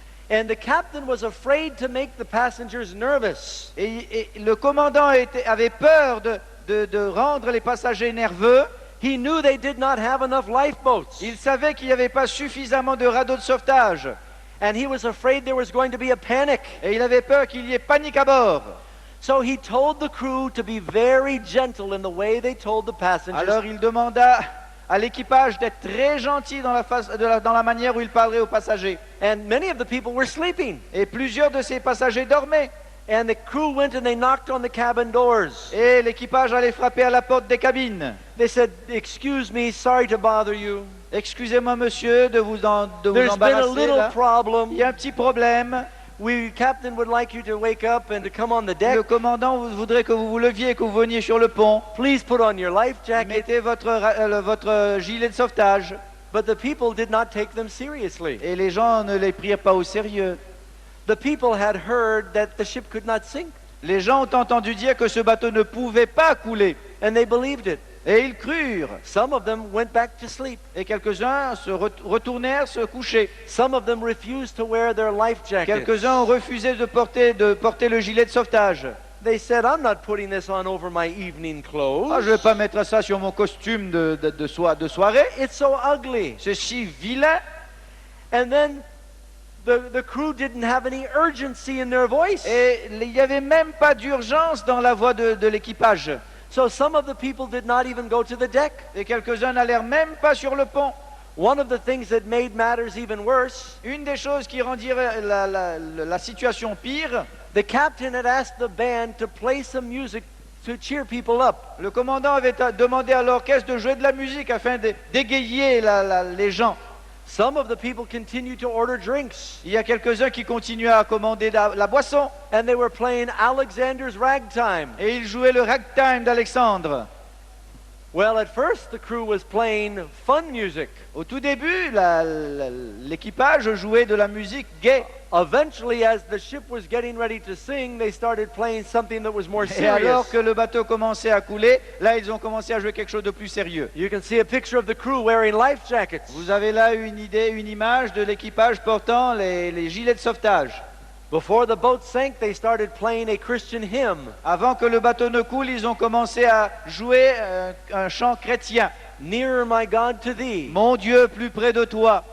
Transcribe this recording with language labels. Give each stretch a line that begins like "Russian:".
English: And the captain was afraid to make the passengers nervous.
French: Et le commandant avait peur de rendre les passagers nerveux.
English: He knew they did not have enough lifeboats.
French: Il savait qu'il n'y avait pas suffisamment de radeaux de sauvetage.
English: And he was afraid there was going to be a panic.
French: Et il avait peur qu'il y ait panique à bord.
English: So he told the crew to be very gentle in the way they told the passengers.
French: Alors il demanda à l'équipage d'être très gentil dans la manière où il parlerait aux passagers.
English: And many of the people were sleeping.
French: Et plusieurs de ces passagers dormaient.
English: And the crew went and they knocked on the cabin doors.
French: Et l'équipage allait frapper à la porte des cabines.
English: They said, excuse me, sorry to bother you.
French: Excusez-moi monsieur de vous
English: There's been a
French: embarrasser
English: little
French: là.
English: problem.
French: Il y a un petit problème.
English: Captain would like you to wake up and to come on the deck.
French: Le commandant voudrait que vous vous leviez et que vous veniez sur le pont.
English: Please put on your life jacket.
French: Mettez votre gilet de sauvetage.
English: But the people did not take them seriously.
French: Et les gens ne les prirent pas au sérieux.
English: The people had heard that the ship could not sink,
French: Les gens ont entendu dire que ce bateau ne pouvait pas couler.
English: and they believed it.
French: Et ils crurent.
English: Some of them went back to sleep.
French: Et quelques-uns se retournèrent se coucher.
English: Some of them refused to wear their life jackets.
French: Quelques-uns ont refusé de porter le gilet de sauvetage.
English: They said, I'm not putting this on over my evening clothes.
French: Ah, je ne vais pas mettre ça sur mon costume de soirée.
English: It's so ugly.
French: C'est si vilain.
English: And then the crew didn't have any urgency in their voice.
French: Et il n'y avait même pas d'urgence dans la voix de l'équipage.
English: So some of the people did not even go to the deck.
French: Et quelques-uns n'allèrent même pas sur le pont.
English: One of the things that made matters even worse,
French: Une des choses qui rendirait la situation pire,
English: the captain had asked the band to play some music to cheer people up.
French: le commandant avait demandé à l'orchestre de jouer de la musique afin d'égayer les gens.
English: Some of the people continued to order drinks,
French: Il y a quelques-uns qui continuaient à commander la boisson.
English: and they were playing Alexander's Ragtime.
French: Et ils jouaient le ragtime d'Alexandre.
English: Well, at first the crew was playing fun music.
French: Au tout début, l'équipage jouait de la musique gaie.
English: Eventually, as the ship was getting ready to sing, they started playing something that was more
French: Et alors
English: serious.
French: que le bateau commençait à couler, là ils ont commencé à jouer quelque chose de plus sérieux.
English: You can see a picture of the crew wearing life jackets.
French: Vous avez là une image de l'équipage portant les gilets de sauvetage.
English: Before the boat sank, they started playing a Christian hymn.
French: Avant que le bateau ne coule, ils ont commencé à jouer un chant chrétien.
English: Nearer, my God, to thee.
French: Mon Dieu, plus près de toi.